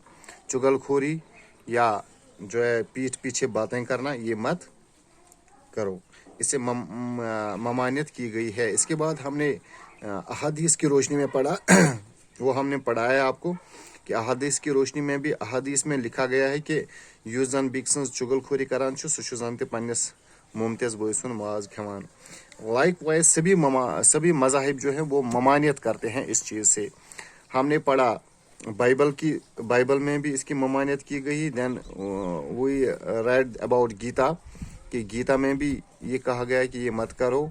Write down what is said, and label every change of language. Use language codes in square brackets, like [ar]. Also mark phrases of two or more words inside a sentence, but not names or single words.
[hi] चुगलखोरी या जो है पीठ पीछे बातें करना ये मत करो, इससे ममानियत की गई है। इसके बाद हमने अहादीस की रोशनी में पढ़ा वो हमने पढ़ाया आपको कि अहादीस की रोशनी में भी अहादीस में लिखा गया है कि [ks] युस जन बिक सज चुगलखोरी करान सह जन पन्निस मुमतिज बोय सुन माज खेवान। [en] likewise [hi] सभी मज़ाहिब जो है वो ममानियत करते हैं इस चीज़ से। हमने पढ़ा बाइबल में भी इसकी ममानियत की गई। [en] then we read about Gita [hi] कि गीता में भी ये कहा गया है कि ये मत करो।